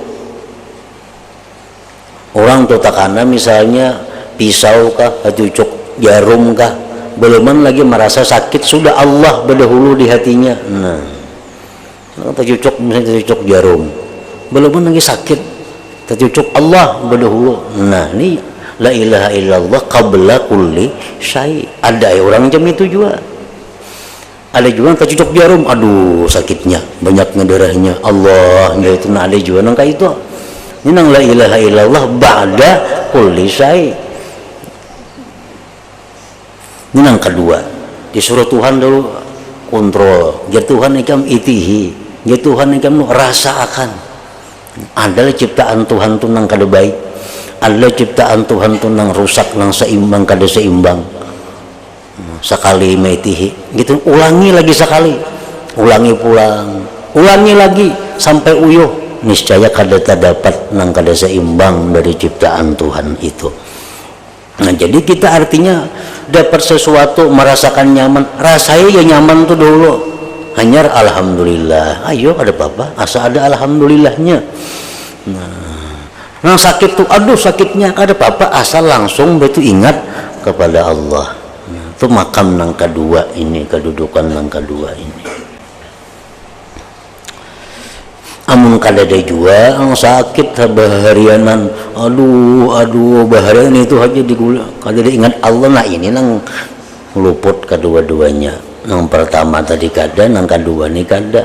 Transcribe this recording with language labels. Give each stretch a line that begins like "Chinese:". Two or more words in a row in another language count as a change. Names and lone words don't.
Banjar: Orang tuh takana misalnya pisau kah, cucuk jarum kah, belum lagi merasa sakit, sudah Allah berdahulu di hatinya. Nah, cucuk misalnya cucuk jarum, belum lagi sakit, tercucuk Allah berdahulu. Nah ini
Arabic: لا إله إلا الله قبل كل شيء.
Banjar: Ada orang jam itu juga. Ada juga tercucuk jarum, aduh sakitnya, banyaknya darahnya. Allah itu nah ada juga nang kayak itu. Ini nang
Arabic: لا إله إلا الله بعد كل شيء.
Banjar: Ini nang kedua. Disuruh Tuhan dulu kontrol. Ya Tuhan ikam itihi. Ya Tuhan ikam rasakan. Adalah ciptaan Tuhan tu nang kada baik, adalah ciptaan Tuhan tu nang rusak, nang seimbang kada seimbang. Sekali metihi gitu, ulangi lagi sekali, ulangi pulang, ulangi lagi sampai uyuh, niscaya kada terdapat nang kada seimbang dari ciptaan Tuhan itu. Nah jadi kita artinya dapat sesuatu, merasakan nyaman, rasanya ya nyaman tuh dulu. Hanya alhamdulillah, ayo ada apa-apa, asal ada alhamdulillahnya. Nah sakit tuh, aduh sakitnya ada apa-apa, asal langsung betul ingat kepada Allah. Itu makam nang kedua ini, kedudukan nang kedua ini. Amun kadada juga ang sakit baharianan, aduh baharian itu aja digula, kadada ingat Allah. Nah ini nang luput kedua-duanya. Yang pertama tadi kada, yang kedua ini kada.